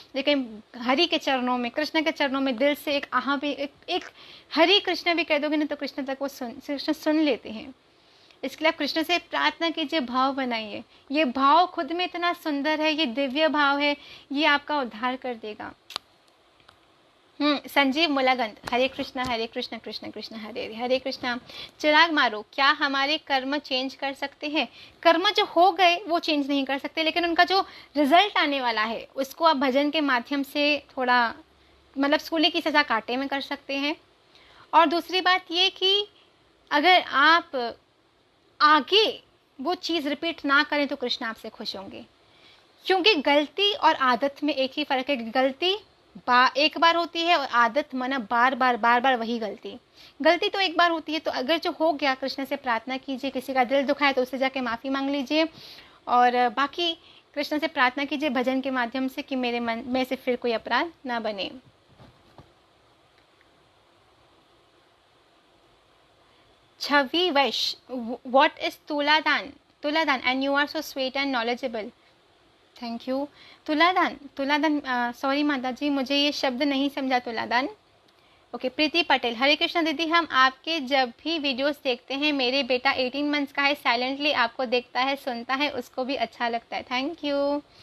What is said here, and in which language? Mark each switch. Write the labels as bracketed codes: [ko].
[hi] लेकिन हरि के चरणों में, कृष्ण के चरणों में दिल से एक आहा भी, एक हरि कृष्ण भी कह दोगे ना, तो कृष्ण तक वो कृष्ण सुन लेते हैं. इसके लिए आप कृष्ण से प्रार्थना कीजिए, भाव बनाइए. ये भाव खुद में इतना सुंदर है, ये दिव्य भाव है, ये आपका उद्धार कर देगा. संजीव मुलागंत, हरे कृष्णा कृष्ण कृष्ण हरे हरे. हरे कृष्णा. चिराग मारो, क्या हमारे कर्म चेंज कर सकते हैं? कर्म जो हो गए वो चेंज नहीं कर सकते, लेकिन उनका जो रिजल्ट आने वाला है उसको आप भजन के माध्यम से थोड़ा, मतलब सूली की सज़ा कांटे में कर सकते हैं. और दूसरी बात ये कि अगर आप आगे वो चीज़ रिपीट ना करें तो कृष्ण आपसे खुश होंगे. क्योंकि गलती और आदत में एक ही फ़र्क है. गलती एक बार होती है और आदत माना बार बार वही गलती तो एक बार होती है. तो अगर जो हो गया, कृष्ण से प्रार्थना कीजिए. किसी का दिल दुखाए तो उससे जाके माफ़ी मांग लीजिए. और बाकी कृष्ण से प्रार्थना कीजिए भजन के माध्यम से कि मेरे मन में से फिर कोई अपराध ना बने। [en] Chhavi Vaish, what is तुलादान? तुलादान, and you are so sweet and knowledgeable, thank you. [hi] तुलादान, तुलादान, sorry माता जी, मुझे ये शब्द नहीं समझा तुलादान। ओके, प्रीति पटेल, हरे कृष्णा दीदी, हम आपके जब भी वीडियोस देखते हैं, मेरे बेटा 18 मंथ्स का है, साइलेंटली आपको देखता है, सुनता है, उसको भी अच्छा लगता है, [en] Thank you.